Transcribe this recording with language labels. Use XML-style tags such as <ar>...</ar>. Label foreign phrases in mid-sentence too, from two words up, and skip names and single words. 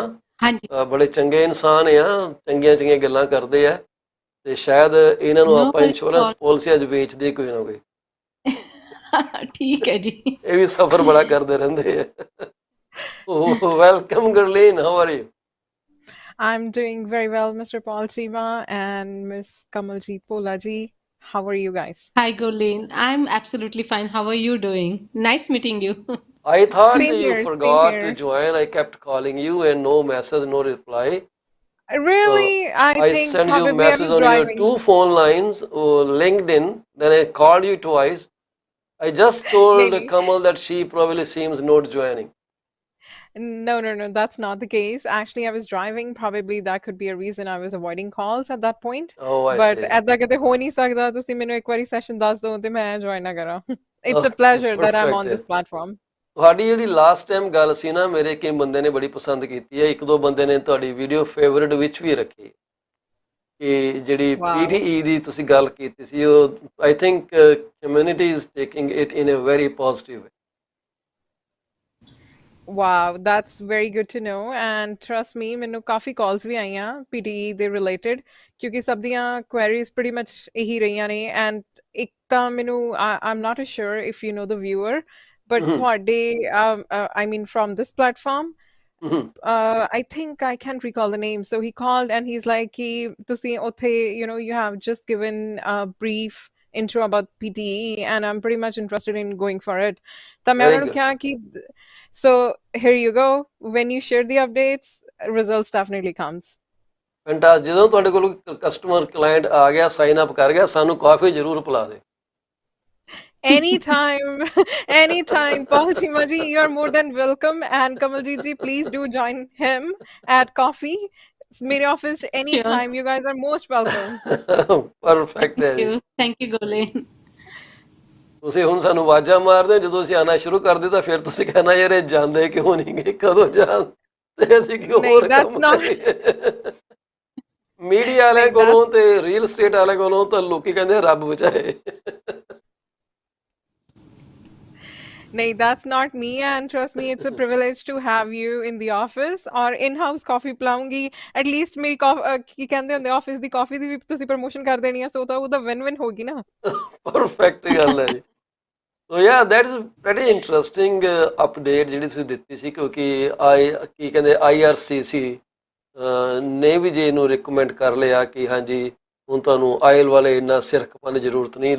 <pa>ਹਾਂਜੀ ਬੜੇ ਚੰਗੇ ਇਨਸਾਨ ਆ, ਚੰਗੀਆਂ ਚੰਗੀਆਂ ਗੱਲਾਂ ਕਰਦੇ ਆ ਤੇ ਸ਼ਾਇਦ ਇਹਨਾਂ ਨੂੰ ਨੋ ਆਪਾਂ ਵਰੀ ਇੰਸ਼ੋਰੈਂਸ ਪਾਲਿਸੀਆਂ 'ਚ ਵੇਚਦੇ ਕੋਈ ਨਾ ਕੋਈ। ਠੀਕ ਹੈ ਜੀ। ਇਹ ਵੀ ਸਫ਼ਰ ਬੜਾ ਕਰਦੇ ਰਹਿੰਦੇ ਆ। ਵੈਲਕਮ ਗੁਰਲੀਨ,</pa> <en>how are you? I'm doing very well, Mr. Paul Chima and Miss Kamaljeet Bhola ji. How are you guys? Hi Gurleen, I'm absolutely fine. How are you doing? Nice meeting you. I thought Same you here, same forgot to here. join. I kept calling you and no message, no reply. So Really, I I think sent you probably I message was on your driving. 2 phone lines or LinkedIn. Then I called you twice. I just told Maybe. Kamal that she probably seems not joining. No, that's not the case. Actually, I was driving. Probably that could be a reason I was avoiding calls at that point. Oh, I But see.</en> <pa>ਏਦਾਂ ਕਿਤੇ ਹੋ ਨਹੀਂ ਸਕਦਾ ਤੁਸੀਂ ਮੈਨੂੰ ਇੱਕ ਵਾਰੀ ਸੈਸ਼ਨ ਦੱਸ ਦਿਓ ਤੇ ਮੈਂ ਜੁਆਇਨ ਨਾ ਕਰਾਂ।</pa> <en>It's a Okay, pleasure that I'm perfect. on this platform.</en> <pa>ਤੁਹਾਡੀ ਜਿਹੜੀ</pa> <en>last time</en> <pa>ਗੱਲ ਸੀ ਨਾ, ਮੇਰੇ ਕਈ ਬੰਦੇ ਨੇ ਬੜੀ ਪਸੰਦ ਕੀਤੀ ਹੈ। 1-2 ਬੰਦੇ ਨੇ ਤੁਹਾਡੀ</pa> <en>video favourite</en> <pa>ਵਿੱਚ ਵੀ ਰੱਖੀ ਕਿ ਜਿਹੜੀ</pa> <en>Wow.</en> <pa>PTE ਦੀ ਤੁਸੀਂ ਗੱਲ ਕੀਤੀ ਸੀ, ਉਹ</pa> <en>I think community is taking it in a very positive way. Wow, that's very good to know. And trust me,</en> <pa>ਮੈਨੂੰ ਕਾਫੀ calls ਵੀ ਆਈਆਂ PTE ਦੇ related ਕਿਉਂਕਿ ਸਭ ਦੀਆਂ queries</pa> <en>pretty much</en> <pa>ਇਹੀ ਰਹੀਆਂ ਨੇ।</pa> <en>And</en> <pa>ਇੱਕ ਤਾਂ ਮੈਨੂੰ</pa> <en>I'm not sure if you know the viewer, but ਤੁਹਾਡੇ I mean from this platform, I think I can't recall the name. So he called and he's like</en> <pa>ਕਿ ਤੁਸੀਂ ਉੱਥੇ</pa> <en>you have just given a brief intro about PTE and I'm pretty much interested in going for it.</en> <pa>ਤਾਂ ਮੈਂ ਵੈਰੀ ਉਹਨਾਂ ਨੂੰ ਗੁੱਡ। ਕਿਹਾ ਕਿ so here you go.</pa> <en>When you share the updates, results definitely comes. ਫੈਂਟਾਸ, ਜਦੋਂ ਤੁਹਾਡੇ ਕੋਲ ਕਸਟਮਰ ਕਲਾਇੰਟ ਆ ਗਿਆ, ਸਾਈਨ ਅਪ ਕਰ ਗਿਆ, ਸਾਨੂੰ ਕਾਫੀ ਜ਼ਰੂਰ ਪਿਲਾ ਦੇ। Anytime, anytime. Paul Chima ji, you're more than welcome. And Kamaljeet ji, please do join him at coffee. Mere office Sure. anytime. You guys are most welcome.</en> <pa>ਪਰਫੈਕਟ ਹੈ</pa> <en>Thank</en> <pa>ਜੀ।</pa> <en>you. Thank you Gurleen.</en> <pa>ਤੁਸੀਂ ਹੁਣ ਸਾਨੂੰ ਆਵਾਜ਼ਾਂ ਮਾਰਦੇ ਹੋ, ਜਦੋਂ ਅਸੀਂ ਆਉਣਾ ਸ਼ੁਰੂ ਕਰ ਦਿੱਤਾ ਫਿਰ ਤੁਸੀਂ ਕਹਿਣਾ ਯਾਰ ਇਹ ਜਾਂਦੇ ਕਿਉਂ ਨਹੀਂ ਗਏ, ਕਦੋਂ ਜਾਣ ਤੇ ਅਸੀਂ ਕਿਉਂ</pa> <en>No,</en> <pa>ਹੋਰ</pa> <en>that's</en> <pa>ਕੰਮ</pa> <en>not.</en> <pa>ਕਰੀਏ। ਮੀਡੀਆ ਵਾਲਿਆਂ</pa> <en>No,</en> <pa>ਕੋਲੋਂ ਤੇ ਰੀਅਲ ਸਟੇਟ ਵਾਲਿਆਂ ਕੋਲੋਂ ਤਾਂ ਲੋਕੀ ਕਹਿੰਦੇ ਰੱਬ ਬਚਾਏ।</pa> <en>No, that's not me. And trust me, it's a privilege to have you in the office or in-house coffee ਪਿਲਾਉਂਗੀ। At least</en> <pa>ਮੇਰੀ ਕੀ ਕਹਿੰਦੇ ਹੁੰਦੇ ਆਫਿਸ ਦੀ ਕਾਫੀ ਦੀ ਵੀ ਤੁਸੀਂ ਪ੍ਰਮੋਸ਼ਨ ਕਰ ਦੇਣੀ ਆ, ਸੋ ਤਾਂ ਉਹਦਾ ਵਿਨ-ਵਿਨ ਹੋਗੀ ਨਾ। ਪਰਫੈਕਟ ਗੱਲ ਹੈ ਜੀ।</pa> <en>So ya that is very interesting update</en> <pa>ਜਿਹੜੀ ਤੁਸੀਂ ਦਿੱਤੀ ਸੀ, ਕਿਉਂਕਿ ਕੀ ਕਹਿੰਦੇ IRCC ਨੇ ਵੀ ਜੇ ਇਹਨੂੰ ਰਿਕਮੈਂਡ ਕਰ ਲਿਆ ਕਿ ਹਾਂਜੀ ਹੁਣ ਤੁਹਾਨੂੰ ਆਇਲ ਵਾਲੇ ਇੰਨਾ ਸਿਰ ਖਪਾਉਣ ਦੀ ਜ਼ਰੂਰਤ ਨਹੀਂ।</pa>